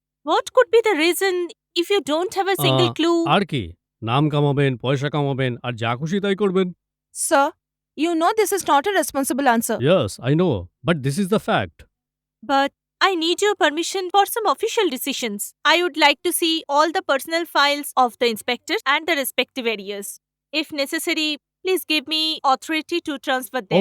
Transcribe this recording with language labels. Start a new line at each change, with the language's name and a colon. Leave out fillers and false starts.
English: What could be the reason if you don't have a single clue?
Bangla: আর কি? নাম কামাবেন, পয়সা কামাবেন, আর যা খুশি তাই করবেন।
English: Sir, you know this is not a responsible answer. Yes, I know, but this is the fact. But I need your permission for some official decisions. I would like to see all the personal files of the inspectors and the respective areas. If necessary, please give me authority to transfer them.